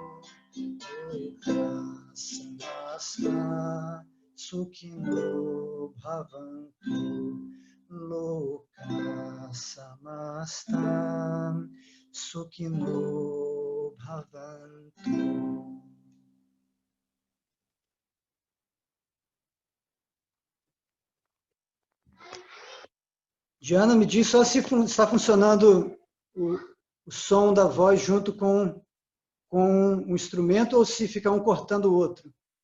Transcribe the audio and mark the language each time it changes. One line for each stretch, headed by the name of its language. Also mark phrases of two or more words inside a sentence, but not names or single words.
Sanskrit: लोकाः समस्ताः सुखिनो भवन्तु लोकाः समस्ताः सुखिनो भवन्तु.
Portuguese: Diana, me diz só se está funcionando o som da voz junto com um instrumento ou se fica um cortando o outro.